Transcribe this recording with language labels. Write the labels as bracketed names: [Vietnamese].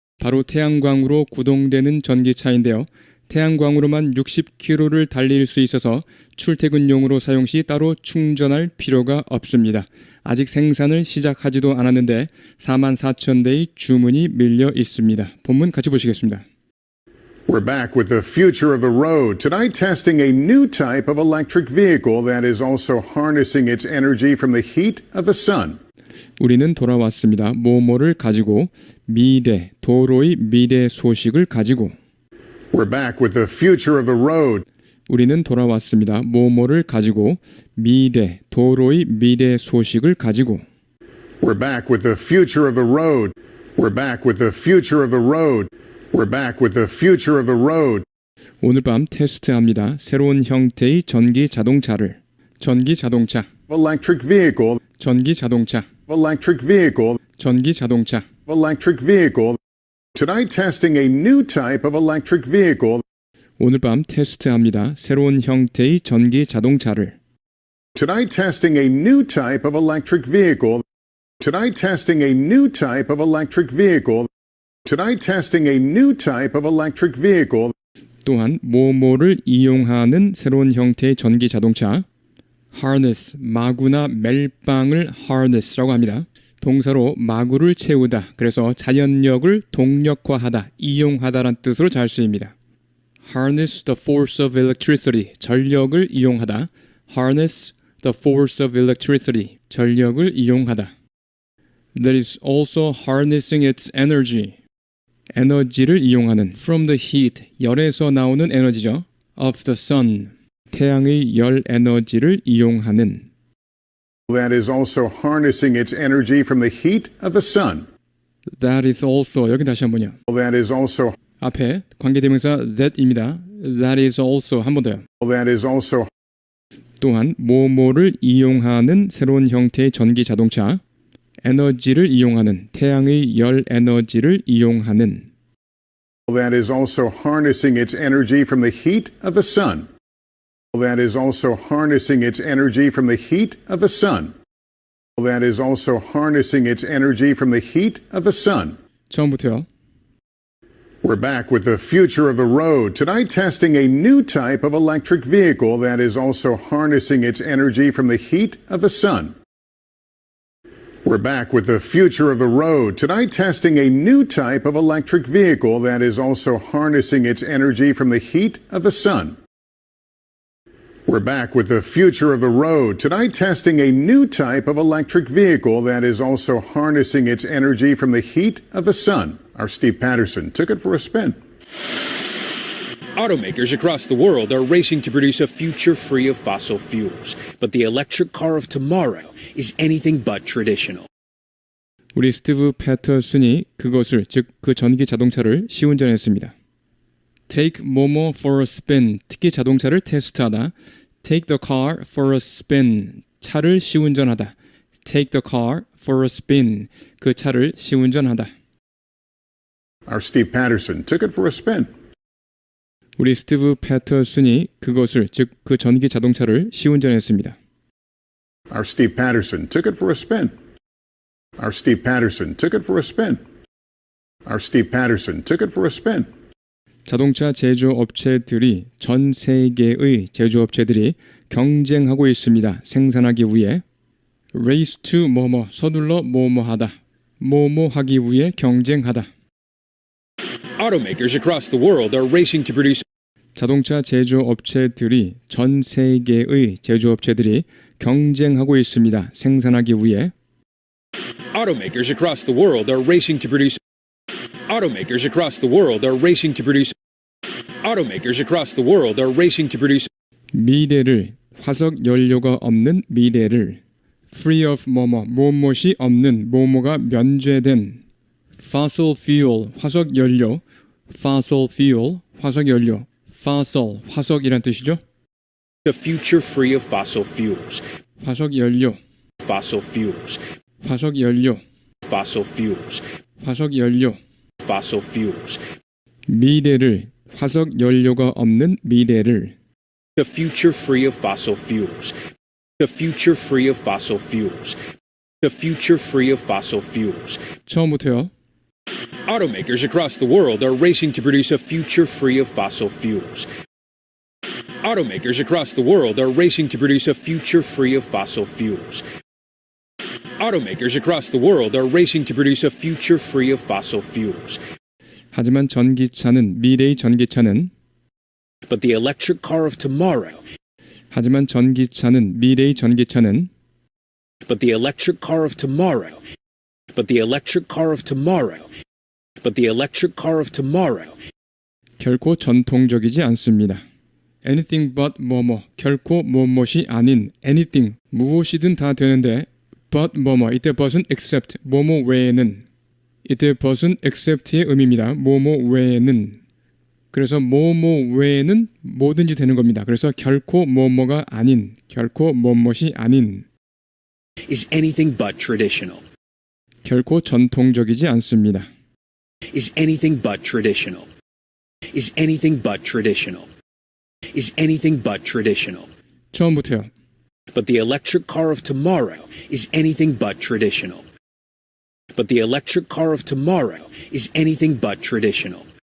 [Korean] 바로 태양광으로 구동되는 전기차인데요. 태양광으로만 60km를 달릴 수 있어서 출퇴근용으로 사용 시 따로 충전할 필요가 없습니다. 아직 생산을 시작하지도 않았는데 44,000대의 주문이 밀려 있습니다. 본문 같이 보시겠습니다. [English] We're back with the future of the road. Tonight, testing a new type of electric vehicle that is also harnessing its energy from the heat of the sun. [Korean] 우리는 돌아왔습니다. 뭐뭐를 가지고 미래, 도로의 미래 소식을 가지고. [English] We're back with the future of the road. [Korean] 우리는 돌아왔습니다. 뭐뭐를 가지고 미래, 도로의 미래 소식을 가지고. [English] We're back with the future of the road. We're back with the future of the road. We're back with the future of the road. [Korean] 오늘 밤 테스트합니다. 새로운 형태의 전기 자동차를. 전기 자동차, [English] Electric vehicle. [Korean] 전기 자동차, [English] Electric vehicle. [Korean] 전기 자동차. [English] Electric vehicle. Tonight testing a new type of electric vehicle. [Korean] 오늘 밤 테스트합니다. 새로운 형태의 전기 자동차를. [English] Tonight testing a new type of electric vehicle. Tonight testing a new type of electric vehicle. Tonight testing a new type of electric vehicle. [Korean] 또한 뭐뭐를 이용하는 새로운 형태의 전기 자동차. harness, 마구나 멜빵을 harness라고 합니다. 동사로 마구를 채우다. 그래서 자연력을 동력화하다, 이용하다란 뜻으로 잘 쓰입니다. [English] harness the force of electricity, [Korean] 전력을 이용하다. [English] harness the force of electricity, [Korean] 전력을 이용하다. [English] That is also harnessing its energy, [Korean] 에너지를 이용하는 [English] from the heat, [Korean] 열에서 나오는 에너지죠. [English] of the sun, [Korean] 태양의 열 에너지를 이용하는. [English] That is also harnessing its energy from the heat of the sun. That is also, [Korean] 여기 다시 한번요. [English] That is also. [Korean] 앞에 관계대명사 that입니다. [English] That is also, [Korean] 한 번 더요. [English] That is also. [Korean] 또한 뭐뭐를 이용하는 새로운 형태의 전기 자동차. 에너지를 이용하는, 태양의 열 에너지를 이용하는. [English] That is also harnessing its energy from the heat of the sun. That is also harnessing its energy from the heat of the sun. That is also harnessing its energy from the heat of the sun. [Korean] 처음부터요. [English] We're back with the future of the road. Tonight testing a new type of electric vehicle that is also harnessing its energy from the heat of the sun. We're back with the future of the road. Tonight testing a new type of electric vehicle that is also harnessing its energy from the heat of the sun. We're back with the future of the road. Tonight testing a new type of electric vehicle that is also harnessing its energy from the heat of the sun. Our Steve Patterson took it for a spin. Automakers across the world are racing to produce a future free of fossil fuels. But the electric car of tomorrow is anything but traditional. [Korean] 우리 스티브 패터슨이 그것을, 즉 그 전기 자동차를 시운전했습니다. [English] Take [Korean] 뭐뭐 [English] for a spin, [Korean] 특히 자동차를 테스트하다. [English] Take the car for a spin, [Korean] 차를 시운전하다. [English] Take the car for a spin, [Korean] 그 차를 시운전하다. [English] Our Steve Patterson took it for a spin. [Korean] 우리 스티브 패터슨이 그것을, 즉 그 전기 자동차를 시운전했습니다. [English] Our Steve Patterson took it for a spin. Our Steve Patterson took it for a spin. Our Steve Patterson took it for a spin. [Korean] 자동차 제조업체들이, 전 세계의 제조업체들이 경쟁하고 있습니다. 생산하기 위해. [English] Race to [Korean] 뭐뭐, 서둘러 뭐뭐하다. 뭐뭐하기 위해 경쟁하다. [English] Automakers across the world are racing to produce [Korean] 자동차 제조업체들이, 전 세계의 제조업체들이 경쟁하고 있습니다. 생산하기 위해. [English] Automakers across the world are racing to produce Automakers across the world are racing to produce Automakers across the world are racing to produce [Korean] 미래를, 화석 연료가 없는 미래를. [English] Free of [Korean] 뭐뭐, 무엇이 없는, 뭐뭐가 면제된. Fossil fuel, 화석 연료. Fossil fuel, 화석 연료. Fossil, 화석이란 뜻이죠. [English] a future free of fossil fuels. [Korean] 화석 연료, [English] Fossil fuels. [Korean] 화석 연료, [English] Fossil fuels. [Korean] 화석 연료. [English] Fossil fuels. [Korean] 미래를, 화석 연료가 없는 미래를. [English] A future free of fossil fuels. A future free of fossil fuels. A future free of fossil fuels. [Korean] 처음부터요. [English] Automakers across the world are racing to produce a future free of fossil fuels. Automakers across the world are racing to produce a future free of fossil fuels. Automakers across the world are racing to produce a future free of fossil fuels. [Korean] 하지만 전기차는, 미래의 전기차는, [English] But the electric car of tomorrow, [Korean] 하지만 전기차는, 미래의 전기차는 [English] but the electric car of tomorrow, but the electric car of tomorrow, but the electric car of tomorrow [Korean] 결코 전통적이지 않습니다. [English] anything but [Korean] 뭐뭐, 결코 무엇이 아닌 anything, 무엇이든 다 되는데 but 뭐뭐, 이때 but은 except, 뭐뭐 외에는 이때 but은 except의 의미입니다. 뭐뭐 외에는. 그래서 뭐뭐 외에는 뭐든지 되는 겁니다. 그래서 결코 뭐뭐가 아닌, 결코 뭐뭇이 아닌, [English] Is anything but traditional. [Korean] 결코 전통적이지 않습니다. [English] Is anything but traditional. Is anything but traditional. Is anything but traditional. [Korean] 처음부터요. [English] But the electric car of tomorrow is anything but traditional. But the electric car of tomorrow is anything but traditional.